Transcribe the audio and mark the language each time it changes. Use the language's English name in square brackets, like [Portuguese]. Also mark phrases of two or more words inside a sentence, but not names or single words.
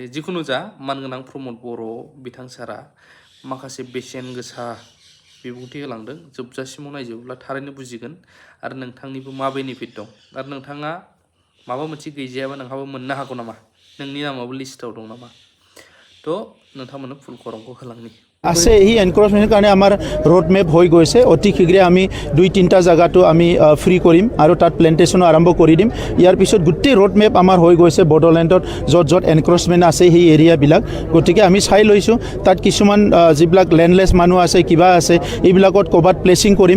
[Bodo] जिखुनु जा मानगोनां प्रमद बर' बिथां सारा माखासे बेसेन गोसा बिबुंथि होलांदों। जोबजासिमाव नायजोबोब्ला थारैनो बुजिगोन आरो नोंथांनिबो मा बेनिफिट दं आरो नोंथाङा माबा मोनसे गैजायाबा नोंहाबो मोननो हागौ नामा, नोंनि नामाबो लिस्टआव दं नामा, थ' नोंथांमोननो फुल खौरांखौ होलांनि। [Assamese] আছে এই এনক্ৰচমেণ্টৰ কাৰণে আমাৰ [English] road map [Assamese] হৈ গৈছে। অতি শীঘ্ৰে আমি 2-3টা জায়গাটো আমি ফ্ৰী কৰিম আৰু তাত প্লেণ্টেশ্যনো আৰম্ভ কৰি দিম। ইয়াৰ পিছত গোটেই [English] road map [Assamese] আমাৰ হৈ গৈছে বড়োলেণ্ডত য'ত য'ত এনক্ৰচমেণ্ট আছে সেই এৰিয়াবিলাক। গতিকে আমি চাই লৈছোঁ তাত কিছুমান যিবিলাক লেণ্ডলেছ মানুহ আছে কিবা আছে এইবিলাকত ক'ৰবাত প্লেচিং কৰিম।